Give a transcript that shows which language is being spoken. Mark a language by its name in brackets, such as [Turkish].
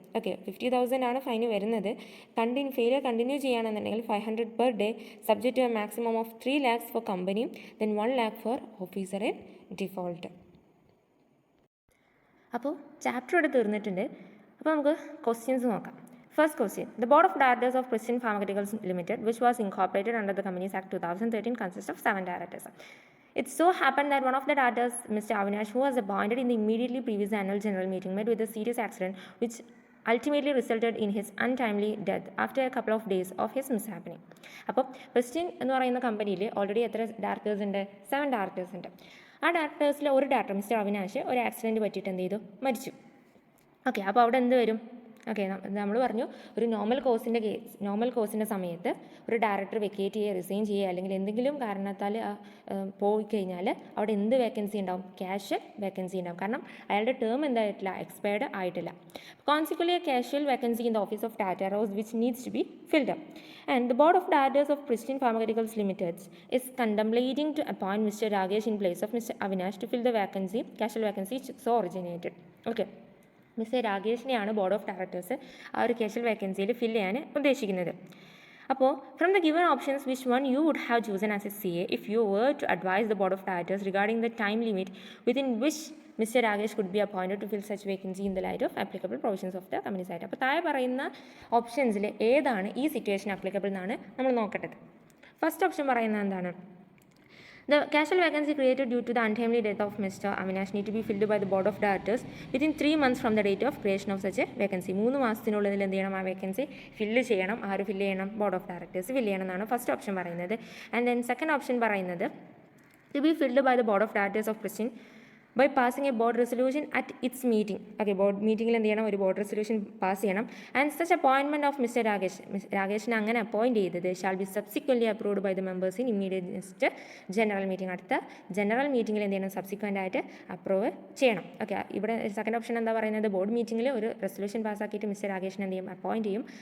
[Malayalam] Okay, 50,000 ആണ് fine വരുന്നത്. Failure continue ചെയ്യുകയാണെന്നുണ്ടെങ്കിൽ 500 per day, [English] Subject to a maximum of 3 lakhs for കമ്പനിയും then 1 lakh for officer in default. [Malayalam] അപ്പോൾ chapter ഇവിടെ തീർന്നിട്ടുണ്ട്. അപ്പോൾ നമുക്ക് ക്വസ്റ്റ്യൻസ് നോക്കാം. [English] First question, the board of directors of Precision Pharmaceuticals Limited, which was incorporated under the Companies Act 2013, consists of 7 directors. It so happened that one of the directors, Mr. Avinash, who was appointed in the immediately previous annual general meeting, met with a serious accident which ultimately resulted in his untimely death after a couple of days of his mishappening. [Malayalam] അപ്പോൾ Precision എന്ന് പറയുന്ന കമ്പനിയിൽ already എത്ര directors ഉണ്ട്? 7 directors ഉണ്ട്. ആ ഡയറക്ടേഴ്സിൽ ഒരു director mister Avinash ഒരു ആക്സിഡൻറ്റ് പറ്റിയിട്ട് എന്ത് ചെയ്തു? മരിച്ചു. ഓക്കെ, അപ്പോൾ അവിടെ എന്ത് വരും? ഓക്കെ, നമ്മൾ പറഞ്ഞു ഒരു നോർമൽ കോഴ്സിൻ്റെ സമയത്ത് ഒരു ഡയറക്ടർ വെക്കേറ്റ് ചെയ്യുക, റിസൈൻ ചെയ്യുക, അല്ലെങ്കിൽ എന്തെങ്കിലും കാരണത്താൽ പോയി കഴിഞ്ഞാൽ അവിടെ എന്ത് വേക്കൻസി ഉണ്ടാവും? കാഷ്വൽ വേക്കൻസി ഉണ്ടാവും. കാരണം അയാളുടെ ടേം എന്തായിട്ടില്ല? എക്സ്പയർഡ് ആയിട്ടില്ല. [English] Consequently a casual vacancy in the office of Tata Rose which needs to be filled up. And the board of directors of Precision Pharmaceuticals Limited is contemplating to appoint Mr. Ragesh in place of Mr. Avinash to fill the vacancy, casual vacancy so originated. Okay. [Malayalam] Mister രാകേഷിനെയാണ് board of directors ആ ഒരു casual വേക്കൻസിയിൽ fill ചെയ്യാൻ ഉദ്ദേശിക്കുന്നത്. [English] അപ്പോൾ from the given options which one you would have chosen as a CA if you were to advise the board of directors regarding the time limit within which mister Rakesh could be appointed to fill such vacancy in the light of applicable provisions of the companies act. [Malayalam] അപ്പോൾ താഴെ പറയുന്ന ഓപ്ഷൻസിൽ ഏതാണ് ഈ situation applicable എന്നാണ് നമ്മൾ നോക്കേണ്ടത്. First option പറയുന്നത് എന്താണ്? [English] The casual vacancy created due to the untimely death of Mr. Avinash need to be filled by the board of directors within 3 months from the date of creation of such a vacancy. [Malayalam] 3 മാസത്തിനുള്ളിൽ എന്ത് ചെയ്യണം? ആ vacancy fill ചെയ്യണം. ആര് fill ചെയ്യണം? Board of directors fill ചെയ്യണം എന്നാണ് first option പറയുന്നത്. [English] and then second option [Malayalam] പറയുന്നത് [English] to be filled by the board of directors of Precision by passing a board resolution at its meeting. [Malayalam] Okay, board മീറ്റിംഗിൽ എന്ത് ചെയ്യണം? ഒരു board resolution pass ചെയ്യണം. [English] And such appointment of mister രാകേഷിനെ അങ്ങനെ appoint ചെയ്തത് shall be subsequently approved by the members in immediate next general meeting. [Malayalam] അടുത്ത general മീറ്റിംഗിൽ എന്ത് ചെയ്യണം? സബ്സിക്വൻ്റ് ആയിട്ട് അപ്രൂവ് ചെയ്യണം. ഓക്കെ, ഇവിടെ സെക്കൻഡ് ഓപ്ഷൻ എന്താ പറയുന്നത്? ബോർഡ് മീറ്റിംഗിൽ ഒരു റെസൊല്യൂഷൻ പാസ്സാക്കിയിട്ട് മിസ്റ്റർ രാകേഷിനെ എന്ത് ചെയ്യും? അപ്പോയിൻറ്റ് ചെയ്യും.